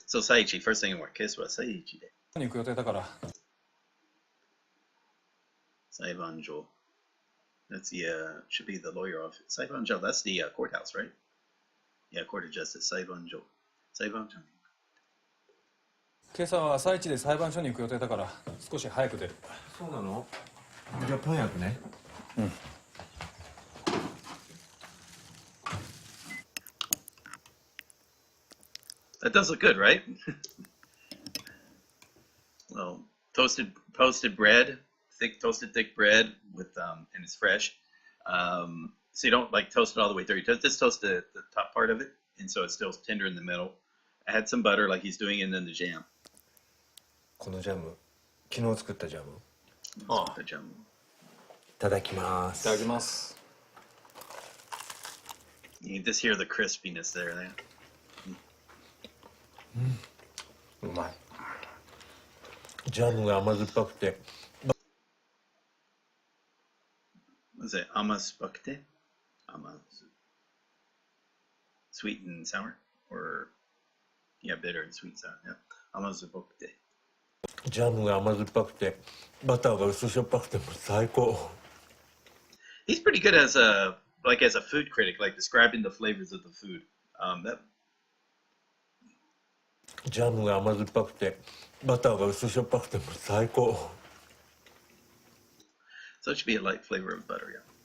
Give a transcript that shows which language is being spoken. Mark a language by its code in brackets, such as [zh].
[en] So Saichi, first thing in work. [ja] 今朝はSaichiで。に行く予定だから。裁判所. [en] That's the should be the lawyer office. [ja] 裁判所. [en] That's the courthouse, right? Yeah, court of justice. 裁判所.裁判所. [ja] 今朝は朝一で裁判所に行く予定だから少し早く出る。そうなの？じゃあパン焼くね。うん。 [en] That does look good, right? Well, toasted bread, toasted thick bread with and it's fresh. So you don't like toast it all the way through. You just toast the top part of it, and so it's still tender in the middle. I had some butter like he's doing, and then the jam. [ja] このジャム、昨日作ったジャム。ああ。ジャム。いただきます。いただきます。 [en] You can just hear the crispiness there. [ja] うまい。ジャムが甘酸っぱくて。 [en] Was it 甘酸っぱくて? Sweet and sour? Or, yeah, bitter and sweet sour. Yeah. 甘酸っぱくて. [ja] ジャムが甘酸っぱくて、バターが薄しょっぱくても最高。 [en] He's pretty good as a food critic, like describing the flavors of the food. [ja] ジャムが甘酸っぱくて、バターが薄しょっぱくても最高。 [en] So it should be a light flavor of butter, yeah.